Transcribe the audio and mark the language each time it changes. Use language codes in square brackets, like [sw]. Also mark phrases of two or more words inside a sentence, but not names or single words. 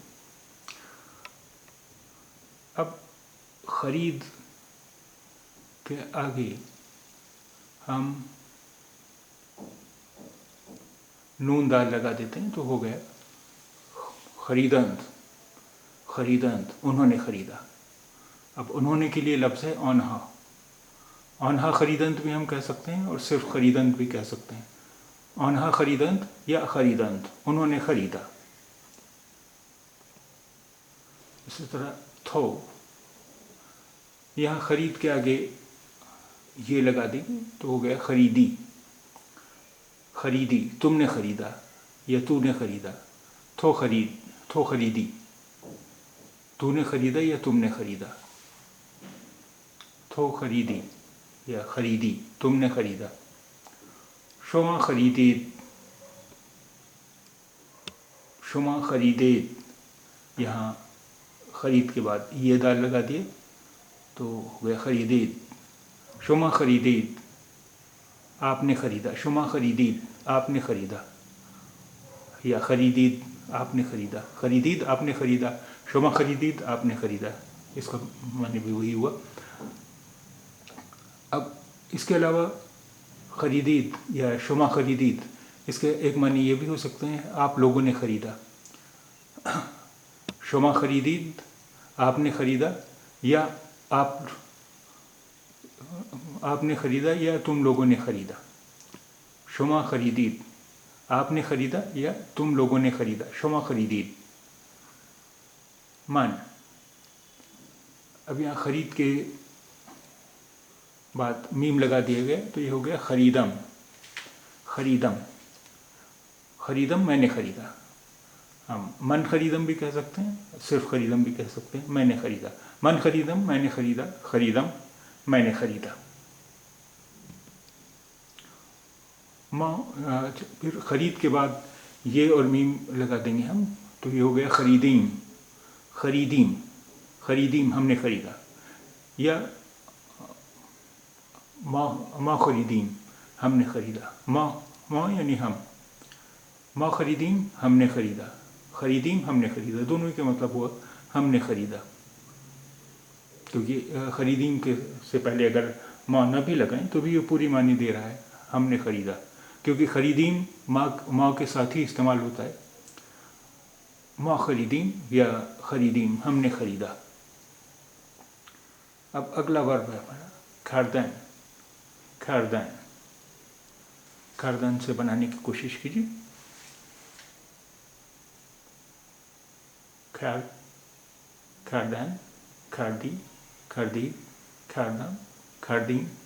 [ur] اب خرید کے آگے ہم نون دال لگا دیتے ہیں تو ہو گیا خریدند. خریدند انہوں نے خریدا. اب انہوں نے کے لیے لفظ ہے آنہا. [fa] آنہا خریدند [ur] بھی ہم کہہ سکتے ہیں اور صرف خریدند بھی کہہ سکتے ہیں. [fa] آنہا خریدند [ur] یا خریدند انہوں نے خریدا. اسی طرح تھو، یہاں خرید کے آگے یہ لگا دیں تو ہو گیا خریدی. خریدی تم نے خریدا یا تو نے خریدا. تھو خریدی تو نے خریدا یا تم نے خریدا. تھو خریدی یا خریدی تم نے خریدا. [fa] شما خریدید. شما خریدید، [ur] یہاں خرید کے بعد یہ دال لگا دیے تو ہو گیا خریدید. [fa] شما خریدید [ur] آپ نے خریدا. [fa] شما خریدید [ur] آپ نے خریدا یا خریدید آپ نے خریدا. خریدید آپ نے خریدا. [fa] شما خریدید [ur] آپ نے خریدا. اس کا معنی بھی وہی ہوا. اب اس کے علاوہ خریدید یا [fa] شما خریدید [ur] اس کے ایک معنی یہ بھی ہو سکتے ہیں آپ لوگوں نے خریدا، [fa] شما خریدید [ur] آپ نے خریدا، یا آپ نے خریدا یا تم لوگوں نے خریدا. [fa] شما خریدید [ur] آپ نے خریدا یا تم لوگوں نے خریدا. [fa] شما خریدید. من، [ur] اب یہاں خرید کے بعد میم لگا دیا گیا تو یہ ہو گیا خریدم. خریدم، خریدم میں نے خریدا. ہم [fa] من خریدم [ur] بھی کہہ سکتے ہیں، صرف خریدم بھی کہہ سکتے ہیں. میں نے خریدا، [fa] من خریدم [ur] میں نے خریدا، خریدم میں نے خریدا. پھر خرید کے بعد یہ اور میم لگا دیں گے ہم، تو یہ ہو گیا خریدیم. خریدیم، خریدیم ہم نے خریدا. یا [fa] ما خریدیم [ur] ہم نے خریدا. ما یعنی ہم. [fa] ما خریدیم [ur] ہم نے خریدا، خریدیم ہم نے خریدا. دونوں کے مطلب ہوا ہم نے خریدا. کیونکہ خریدیم کے سے پہلے اگر ما نہ بھی لگائیں تو بھی یہ پوری معنی دے رہا ہے ہم نے خریدا، کیونکہ [fa] خریدیم ما [ur] کے ساتھ ہی استعمال ہوتا ہے. [fa] ما خریدیم [ur] یا خریدیم ہم نے خریدا. اب اگلا ورب ہے ہمارا خردن. [fa] خردن، خردن [ur] سے بنانے کی کوشش کیجیے. [fa] خردن، خردی، خردی، خردم، خردیم.